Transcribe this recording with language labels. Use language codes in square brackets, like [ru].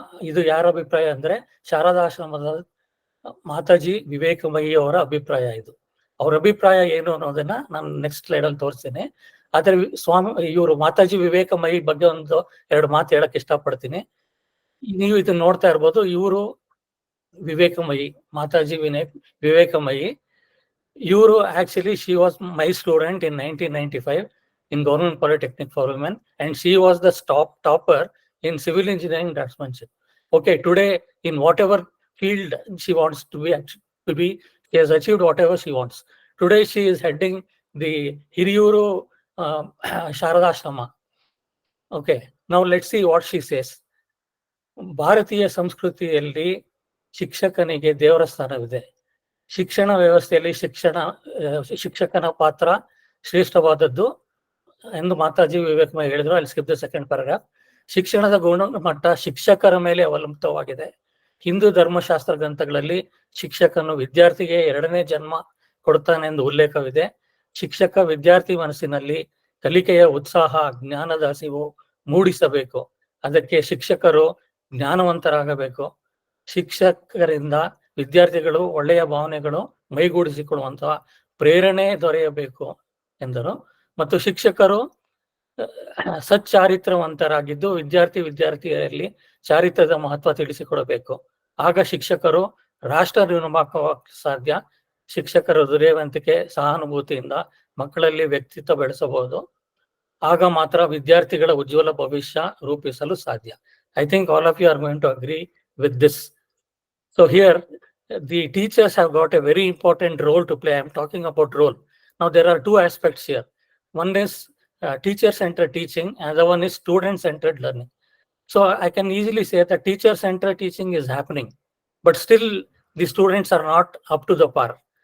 [kn] ಇದು ಯಾರ ಅಭಿಪ್ರಾಯ ಅಂದ್ರೆ ಶಾರದಾಶ್ರಮದ ಮಾತಾಜಿ ವಿವೇಕಮಯಿ ಅವರ ಅಭಿಪ್ರಾಯ. ಇದು ಅವ್ರ ಅಭಿಪ್ರಾಯ ಏನು ಅನ್ನೋದನ್ನ ನಾನು ನೆಕ್ಸ್ಟ್ ಸ್ಲೈಡ್ ಅಲ್ಲಿ ತೋರಿಸ್ತೇನೆ. ಆದ್ರೆ ಇವರು ಮಾತಾಜಿ ವಿವೇಕಮಯಿ ಬಗ್ಗೆ ಒಂದು ಎರಡು ಮಾತು ಹೇಳಕ್ ಇಷ್ಟಪಡ್ತೀನಿ. ನೀವು ಇದನ್ನ ನೋಡ್ತಾ ಇರ್ಬೋದು. ಇವರು [en] Vivekamayi, Mataji Vivekamayi. Actually, she was my student in 1995 in Government Polytechnic for Women, and she was the topper in civil engineering draftsmanship. Okay, today in whatever field she wants to be, she has achieved whatever she wants. Today she is heading the Hiriyuru Sharadashrama. Okay, now let's see what she says. [kn] ಭಾರತೀಯ ಸಂಸ್ಕೃತಿಯಲ್ಲಿ ಶಿಕ್ಷಕನಿಗೆ ದೇವರ ಸ್ಥಾನವಿದೆ. ಶಿಕ್ಷಣ ವ್ಯವಸ್ಥೆಯಲ್ಲಿ ಶಿಕ್ಷಕನ ಪಾತ್ರ ಶ್ರೇಷ್ಠವಾದದ್ದು ಎಂದು ಮಾತಾಜಿ ವಿವೇಕಮಯ ಹೇಳಿದ್ರು. ಅಲ್ಲಿ [en] Skip the second paragraph. [kn] ಶಿಕ್ಷಣದ ಗುಣಮಟ್ಟ ಶಿಕ್ಷಕರ ಮೇಲೆ ಅವಲಂಬಿತವಾಗಿದೆ. ಹಿಂದೂ ಧರ್ಮಶಾಸ್ತ್ರ ಗ್ರಂಥಗಳಲ್ಲಿ ಶಿಕ್ಷಕನು ವಿದ್ಯಾರ್ಥಿಗೆ 2ನೇ ಜನ್ಮ ಕೊಡ್ತಾನೆ ಎಂದು ಉಲ್ಲೇಖವಿದೆ. ಶಿಕ್ಷಕ ವಿದ್ಯಾರ್ಥಿ ಮನಸ್ಸಿನಲ್ಲಿ ಕಲಿಕೆಯ ಉತ್ಸಾಹ, ಜ್ಞಾನದ ಹಸಿವು ಮೂಡಿಸಬೇಕು. ಅದಕ್ಕೆ ಶಿಕ್ಷಕರು ಜ್ಞಾನವಂತರಾಗಬೇಕು. ಶಿಕ್ಷಕರಿಂದ ವಿದ್ಯಾರ್ಥಿಗಳು ಒಳ್ಳೆಯ ಭಾವನೆಗಳು ಮೈಗೂಡಿಸಿಕೊಳ್ಳುವಂತಹ ಪ್ರೇರಣೆ ದೊರೆಯಬೇಕು ಎಂದರು. ಮತ್ತು ಶಿಕ್ಷಕರು ಸಚ್ಚಾರಿತ್ರವಂತರಾಗಿದ್ದು ವಿದ್ಯಾರ್ಥಿಯರಲ್ಲಿ ಚಾರಿತ್ರ್ಯದ ಮಹತ್ವ ತಿಳಿಸಿಕೊಡಬೇಕು. ಆಗ ಶಿಕ್ಷಕರು ರಾಷ್ಟ್ರ ನಿರ್ಮಾಣಕ್ಕೆ ಸಾಧ್ಯ. ಶಿಕ್ಷಕರ ಹೃದಯವಂತಿಕೆ, ಸಹಾನುಭೂತಿಯಿಂದ ಮಕ್ಕಳಲ್ಲಿ ವ್ಯಕ್ತಿತ್ವ ಬೆಳೆಸಬಹುದು. ಆಗ ಮಾತ್ರ ವಿದ್ಯಾರ್ಥಿಗಳ ಉಜ್ವಲ ಭವಿಷ್ಯ ರೂಪಿಸಲು ಸಾಧ್ಯ. [en] I think all of you are going to agree with this. So here, the teachers have got a very important role to play. I'm talking about role. Now, there are two aspects here. One is teacher-centered teaching, and the one is student-centered learning. So I can easily say that teacher-centered teaching is happening, but still the students are not up to the par.